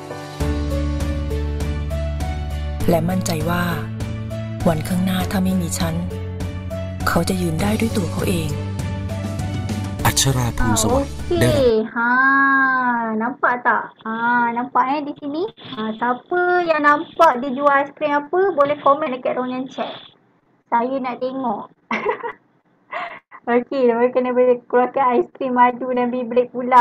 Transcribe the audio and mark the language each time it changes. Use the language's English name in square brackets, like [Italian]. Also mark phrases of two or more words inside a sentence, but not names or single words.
[Thai] และมั่นใจว่าวันข้างหน้าถ้าไม่มีฉันเขาจะยืนได้ด้วยตัวเขาเอง อัชราภูลสวัสดิ์ [Malay] nampak tak? Nampak di sini? Siapa yang nampak dia jual aiskrim apa boleh komen dekat ruangan chat. Saya nak tengok. Okey, dia kena keluarkan aiskrim madu dan Beyblade pula.